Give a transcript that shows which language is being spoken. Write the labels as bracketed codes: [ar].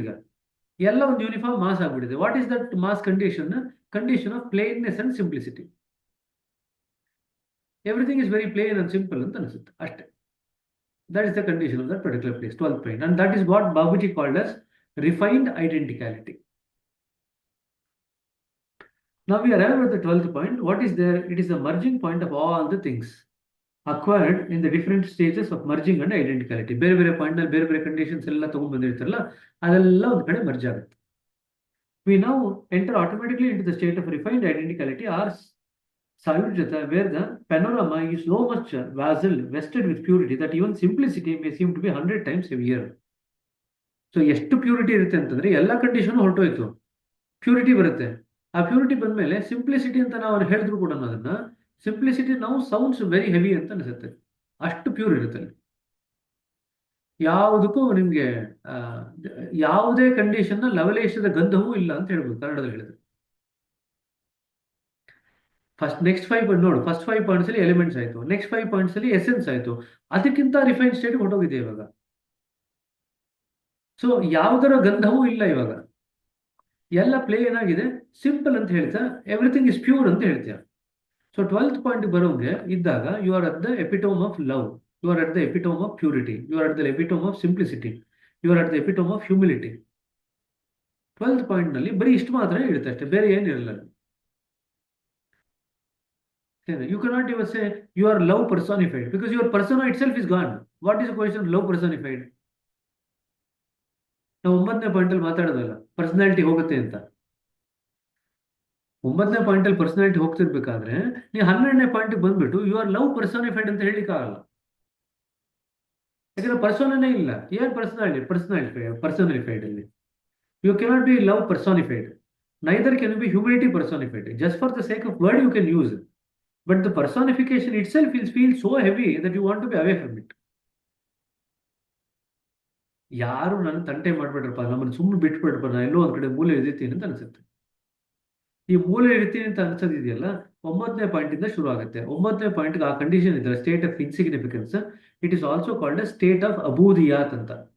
[kn] ಈಗ ಎಲ್ಲ ಒಂದು ಯೂನಿಫಾರ್ಮ್ ಮಾಸ್ ಆಗ್ಬಿಟ್ಟಿದೆ. [en] What is that mass condition? Condition of plainness and simplicity. Everything is very plain and simple [kn] ಅಂತ ಅನಿಸುತ್ತೆ ಅಷ್ಟೇ. [en] That is the condition of that particular place, 12th point. And that is what Babuji called as refined identicality. Now we arrive at the 12th point. What is there? It is the merging point of all the things acquired in the different stages of merging and identicality. [kn] ಬೇರೆ ಬೇರೆ point ನಲ್ಲಿ ಬೇರೆ ಬೇರೆ conditions ಎಲ್ಲ ತಗೊಂಡ್ ಬಂದಿರ್ತಾರಲ್ಲ, ಅದೆಲ್ಲ ಒಂದು ಕಡೆ ಮರ್ಜ್ ಆಗುತ್ತೆ. [en] We now enter automatically into the state of refined identicality or Sayujata, where the panorama is so much dazzled, vested with purity that even simplicity may seem to be 100 times heavier. So [kn] ಎಷ್ಟು purity ಇರುತ್ತೆ ಅಂತಂದ್ರೆ ಎಲ್ಲ condition ಹೊರಟೋಯ್ತು. Purity ಬರುತ್ತೆ. ಆ purity ಬಂದ್ಮೇಲೆ simplicity ಅಂತ ನಾವು ಹೇಳಿದ್ರು ಕೂಡ ಅದನ್ನ, ಸಿಂಪ್ಲಿಸಿಟಿ ನಾವು ಸೌಂಡ್ಸ್ ವೆರಿ ಹೆವಿ ಅಂತ ಅನಿಸುತ್ತೆ, ಅಷ್ಟು ಪ್ಯೂರ್ ಇರುತ್ತೆ ಅಲ್ಲಿ. ಯಾವುದಕ್ಕೂ ನಿಮ್ಗೆ ಯಾವುದೇ ಕಂಡೀಷನ್ ಲವಲೇಶದ ಗಂಧವೂ ಇಲ್ಲ ಅಂತ ಹೇಳ್ಬೋದು ಕನ್ನಡದಲ್ಲಿ ಹೇಳಿದ್ರೆ. ನೆಕ್ಸ್ಟ್ 5 ಪಾಯಿಂಟ್ ನೋಡು, ಫಸ್ಟ್ 5 ಪಾಯಿಂಟ್ಸ್ ಅಲ್ಲಿ ಎಲಿಮೆಂಟ್ಸ್ ಆಯ್ತು, ನೆಕ್ಸ್ಟ್ 5 ಪಾಯಿಂಟ್ಸ್ ಅಲ್ಲಿ ಎಸೆನ್ಸ್ ಆಯ್ತು, ಅದಕ್ಕಿಂತ ರಿಫೈನ್ ಸ್ಟೇಟ್ ಹೊರಟೋಗಿದೆ ಇವಾಗ. ಸೊ ಯಾವುದರ ಗಂಧವೂ ಇಲ್ಲ ಇವಾಗ, ಎಲ್ಲ ಪ್ಲೇ ಏನಾಗಿದೆ, ಸಿಂಪಲ್ ಅಂತ ಹೇಳ್ತಾ [en] everything is pure [kn] ಅಂತ ಹೇಳ್ತೀಯ. [en] so 12th point [kn] ಬರೋಂಗೆ ಇದ್ದಾಗ [en] You are at the epitome of love, you are at the epitome of purity, you are at the epitome of simplicity, you are at the epitome of humility. [kn] 12th point ನಲ್ಲಿ ಬರೀ ಇಷ್ಟು ಮಾತ್ರ ಇರುತ್ತೆ ಅಷ್ಟೇ, ಬೇರೆ ಏನಿರಲ್ಲ. [en] You cannot even say you are love personified because your persona itself is gone. What is the question of love personified? [kn] ನಾವು 9ನೇ point ಅಲ್ಲಿ ಮಾತಾಡೋದಲ್ಲ ಪರ್ಸನಾಲಿಟಿ ಹೋಗುತ್ತೆ ಅಂತ. 9ನೇ ಪಾಯಿಂಟ್ ಅಲ್ಲಿ ಪರ್ಸನಾಲಿಟಿ ಹೋಗ್ತಿರ್ಬೇಕಾದ್ರೆ ನೀವು 12ನೇ ಪಾಯಿಂಟ್ ಬಂದ್ಬಿಟ್ಟು [en] you are love personified [kn] ಅಂತ ಹೇಳಿಕ್ಕಾಗಲ್ಲ. ಯಾಕಂದ್ರೆ ಪರ್ಸೋನೇ ಇಲ್ಲ, ಏನ್ ಪರ್ಸನಾಲಿಫೈಡ್ ಅಲ್ಲಿ [en] You cannot be love personified, neither can be humility personified. Just for the sake of word you can use, but the personification itself feels so heavy that you want to be away from it. [kn] ಯಾರು ನನ್ನ ತಂಟೆ ಮಾಡ್ಬಿಟ್ರಪ್ಪ, ನಮ್ಮನ್ನು ಸುಮ್ಮನೆ ಬಿಟ್ಬಿಡ್ರಪ್ಪ, ನಾನು ಎಲ್ಲೋ ಒಂದ್ ಕಡೆ ಮೂಲೆ ಇರ್ತೀನಿ ಅಂತ ಅನ್ಸುತ್ತೆ. ಈ ಮೂಲೆ ಇರ್ತೀನಿ ಅಂತ ಅನ್ಸೋದಿದೆಯಲ್ಲ 9ನೇ ಪಾಯಿಂಟ್ ಇಂದ ಶುರು ಆಗುತ್ತೆ. 9ನೇ ಪಾಯಿಂಟ್ ಆ ಕಂಡೀಷನ್ ಇದೆ, [en] State of insignificance. It is also called state of ಅಬೂದಿಯಾತ್ ಅಂತ.